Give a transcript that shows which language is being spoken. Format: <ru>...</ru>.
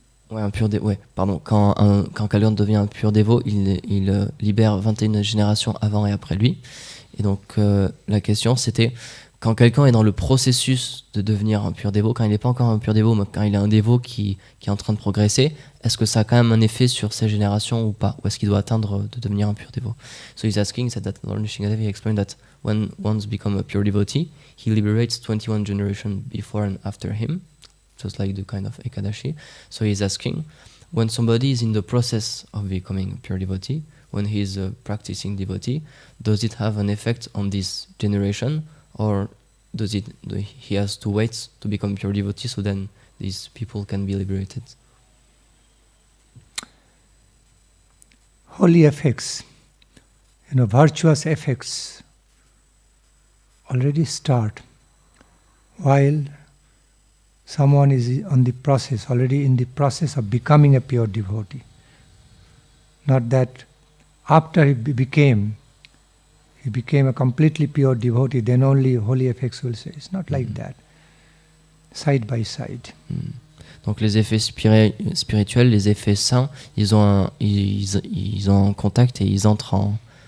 <fr>Ouais, quand quelqu'un devient un pur dévot, il libère 21 générations avant et après lui. Et donc la question c'était, quand quelqu'un est dans le processus de devenir un pur dévot, quand il n'est pas encore un pur dévot, mais quand il est un dévot qui est en train de progresser, est-ce que ça a quand même un effet sur ces générations ou pas? Ou est-ce qu'il doit atteindre de devenir un pur dévot?</fr> <en>So he's asking, said that Lord Nishingadev explained that when one's become a pure devotee, he liberates 21 generations before and after him, just like the kind of Ekadashi. So he's asking, when somebody is in the process of becoming a pure devotee, when he's a practicing devotee, does it have an effect on this generation, or he has to wait to become pure devotee so then these people can be liberated? Holy effects, virtuous effects already start while someone is already in the process of becoming a pure devotee. Not that after he became a completely pure devotee, then only holy effects will say. It's not like that. Side by side.</en> <fr>Donc les effets spirituels, les effets saints, ils ont un contact et ils entrent en...</fr>